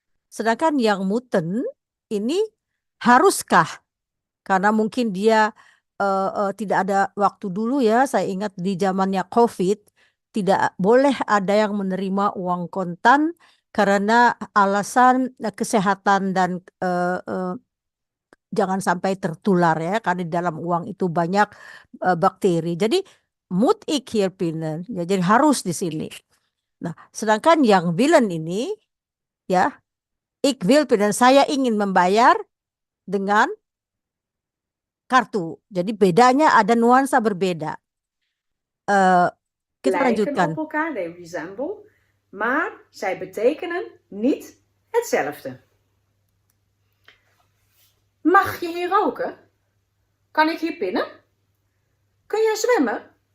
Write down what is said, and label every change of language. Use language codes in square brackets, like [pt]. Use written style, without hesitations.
[id] Sedangkan yang muten ini haruskah, karena mungkin dia tidak ada waktu dulu ya. Saya ingat di zamannya COVID tidak boleh ada yang menerima uang kontan karena alasan kesehatan dan jangan sampai tertular ya, karena di dalam uang itu banyak bakteri. Jadi [nl] moet ik hier pinnen, [id] ya, jadi harus di sini. Nah, sedangkan yang willen ini ya, [nl] ik wil pinnen, [id] saya ingin membayar dengan kartu. Jadi bedanya ada nuansa berbeda. Kita [nl] lijken [id] lanjutkan. [nl] op elkaar, [en] they resemble, [nl] maar zij betekenen niet hetzelfde. Mag je hier roken? Kan ik hier pinnen? Kun jij zwemmen?